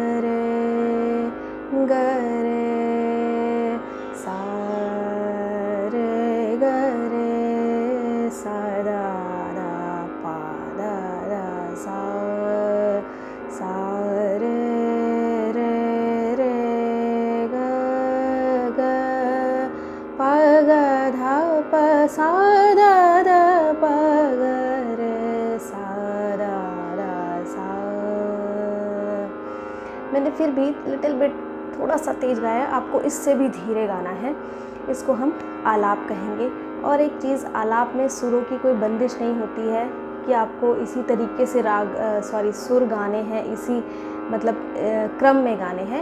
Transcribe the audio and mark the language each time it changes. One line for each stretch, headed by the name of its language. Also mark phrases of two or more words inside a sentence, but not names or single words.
Hindi: रे सा रे ग रे सा ध ध प ध ध सा सा रे प ग धा प सा ध ध प ग रे सा ध ध मैंने फिर भी
English: little bit
Hindi: थोड़ा सा तेज़ गाया, आपको इससे भी धीरे गाना है। इसको हम आलाप कहेंगे। और एक चीज़, आलाप में सुरों की कोई बंदिश नहीं होती है कि आपको इसी तरीके से सुर गाने हैं, इसी क्रम में गाने हैं।